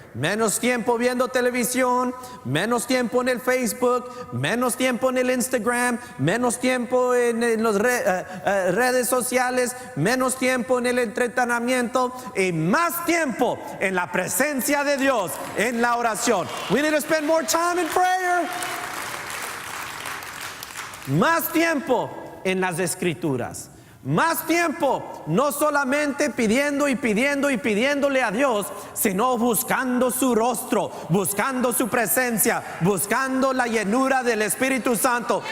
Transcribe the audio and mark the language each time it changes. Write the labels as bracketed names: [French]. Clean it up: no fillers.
[Spanish] Menos tiempo viendo televisión, menos tiempo en el Facebook, menos tiempo en el Instagram, menos tiempo en las redes sociales, menos tiempo en el entretenimiento y más tiempo en la presencia de Dios, en la oración. [English] We need to spend more time in prayer. [Spanish] Más tiempo en las escrituras. Más tiempo, no solamente pidiendo y pidiendo y pidiéndole a Dios, sino buscando su rostro, buscando su presencia, buscando la llenura del Espíritu Santo.